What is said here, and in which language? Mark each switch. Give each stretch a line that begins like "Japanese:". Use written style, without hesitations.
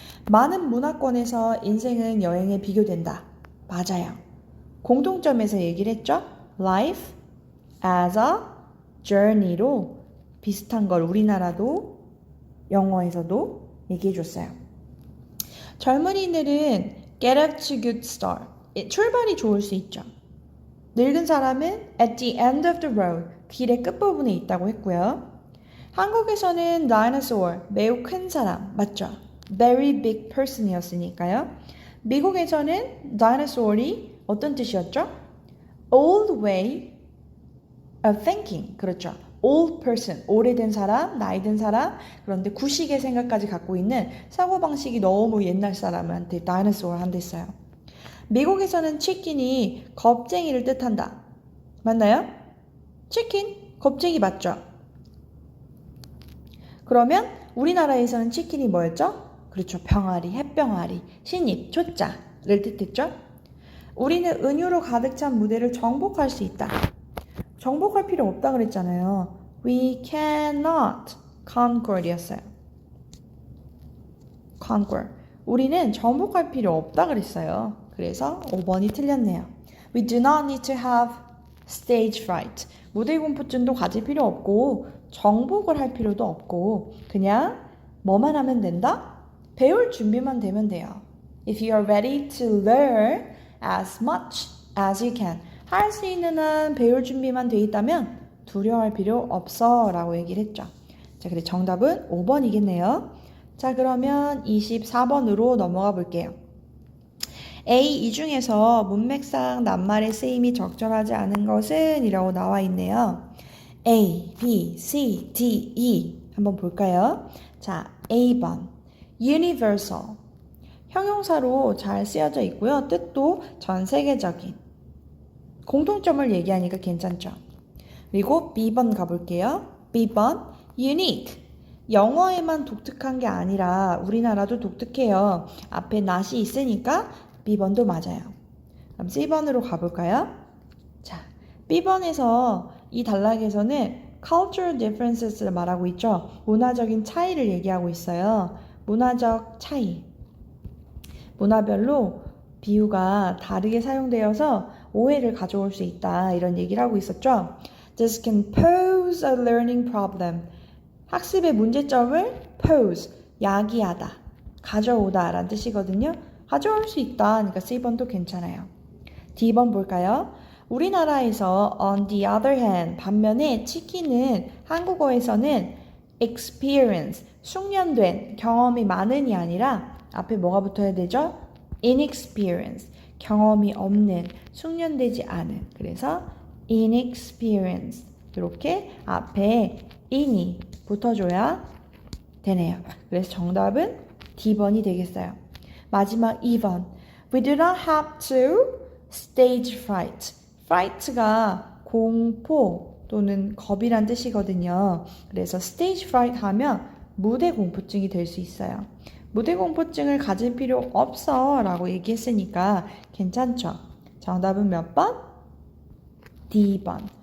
Korean: 많은 문화권에서 인생은 여행에 비교된다. 맞아요. 공통점에서 얘기를 했죠?
English: Life as a journey
Korean: 로 비슷한 걸 우리나라도 영어에서도 얘기해 줬어요. 젊은이들은
English: get up to good start.
Korean: 출발이 좋을 수 있죠. 늙은 사람은
English: at the end of the road.
Korean: 길의 끝부분에 있다고 했고요. 한국에서는 dinosaur, 매우 큰 사람, 맞죠?
English: Very big person이었으니까요.
Korean: 미국에서는 dinosaur이 어떤 뜻이었죠?
English: Old way of thinking.
Korean: 그렇죠.
English: old person,
Korean: 오래된 사람, 나이 든 사람, 그런데 구식의 생각까지 갖고 있는 사고방식이 너무 옛날 사람한테 dinosaur 한댔어요. 미국에서는 치킨이 겁쟁이를 뜻한다. 맞나요? 치킨, 겁쟁이 맞죠? 그러면 우리나라에서는 치킨이 뭐였죠? 그렇죠. 병아리, 햇병아리, 신입, 초짜를 뜻했죠? 우리는 은유로 가득 찬 무대를 정복할 수 있다. 정복할 필요 없다 그랬잖아요.
English: We cannot conquer 였어요. conquer.
Korean: 우리는 정복할 필요 없다 그랬어요. 그래서 5번이 틀렸네요.
English: We do not need to have stage fright.
Korean: 무대 공포증도 가질 필요 없고 정복을 할 필요도 없고 그냥 뭐만 하면 된다? 배울 준비만 되면 돼요.
English: If you are ready to learn as much as you can.
Korean: 할 수 있는 한 배울 준비만 돼 있다면 두려워할 필요 없어 라고 얘기를 했죠. 자, 그래서 정답은 5번이겠네요. 자, 그러면 24번으로 넘어가 볼게요. A, 이 중에서 문맥상 낱말의 쓰임이 적절하지 않은 것은 이라고 나와 있네요. A, B, C, D, E 한번 볼까요? 자, A번 universal 형용사로 잘 쓰여져 있고요. 뜻도 전 세계적인 공통점을 얘기하니까 괜찮죠? 그리고 B번 가볼게요. B번 unique 영어에만 독특한 게 아니라 우리나라도 독특해요. 앞에 not이 있으니까 B번도 맞아요. 그럼 C번으로 가볼까요? 자, B번에서 이 단락에서는
English: cultural differences
Korean: 를 말하고 있죠. 문화적인 차이를 얘기하고 있어요. 문화적 차이. 문화별로 비유가 다르게 사용되어서 오해를 가져올 수 있다. 이런 얘기를 하고 있었죠.
English: This can pose a learning problem.
Korean: 학습의 문제점을 pose, 야기하다, 가져오다 라는 뜻이거든요. 가져올 수 있다. 그러니까 C번도 괜찮아요. D번 볼까요? 우리나라에서
English: on the other hand,
Korean: 반면에 치킨은 한국어에서는 experience, 숙련된, 경험이 많은이 아니라 앞에 뭐가 붙어야 되죠? inexperience, 경험이 없는, 숙련되지 않은. 그래서 inexperience 이렇게 앞에 in이 붙어줘야 되네요. 그래서 정답은 D번이 되겠어요. 마지막 2번.
English: We do not have to stage fright.
Korean: fright가 공포 또는 겁이란 뜻이거든요. 그래서 stage fright 하면 무대 공포증이 될 수 있어요. 무대 공포증을 가질 필요 없어 라고 얘기했으니까 괜찮죠? 정답은 몇 번? D번.